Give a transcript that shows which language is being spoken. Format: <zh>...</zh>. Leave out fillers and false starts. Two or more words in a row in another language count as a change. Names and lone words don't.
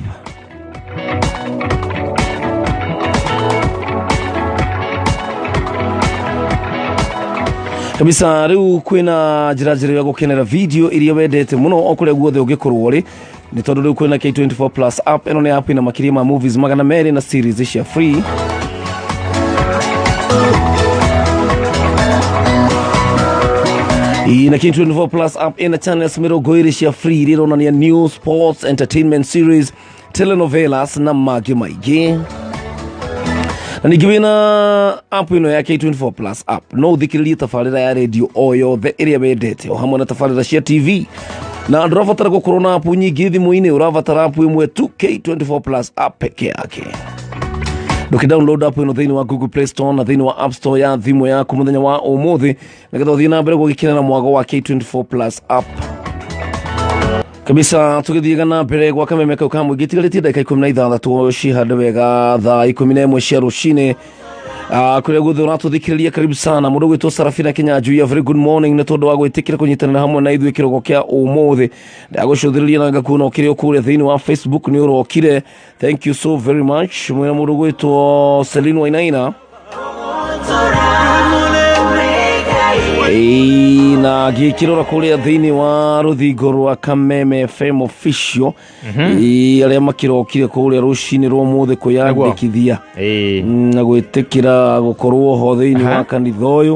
<ki>Kabisa riu kwina njira ya gukenera video iria wendete muno okure guothe ungikorwo ri ni tondu riu kwina K24 Plus app. Eno ni app ina makiria ma movies magana meri na series cia free. Na K24 Plus app ina channels mirongo cia free ironania</ki> <en>news, sports, entertainment series,</en> <ki>telenovelas na magi maigi. Na nigwina app ino ya K24 Plus app no thikiririe tafarira ya radio o yothe iria wendete o hamwe na tafarira cia TV. Na ndurabatara gukorwo na app nyingi thimu-ini, urabatara app imwe tu, K24 Plus app</ki> <sw>peke yake.</sw> <ki>Download app ino thiini wa Google Play Store na thiini wa App Store ya thimu yaku muthenya wa umuthi nigetha uthii na mbere gugikira na mwago wa K24 Plus app. Kabisa tugithie na mbere gwa kameme kau ka mwingi tigaritie dakika 16 cihande wega thaa 11 cia rucini. Kure guthe uratuthikiriria</ki> <sw>karibu sana</sw> <ki>mundu gwitwo Sarafina Kinyanjui,</ki> <en>a very good morning</en> <ki>ni tondu wa gwitikira kunyitanira hamwe na ithui kirogo kia umuthi. Ndagucuthiriria na ngakuna ukire okure thiini wa Facebook ni urokire.</ki> <en>Thank you so very much.</en> <ki>Mwena mundu gwitwo Celine Wainaina na gikirora kuria thiini wa ruthingo rwa Kameme FM official aria makirokire kuria rucini rwa muthe kuyandikithia na gwitikira gukorwo ho thiini wa kanitha uyu</ki>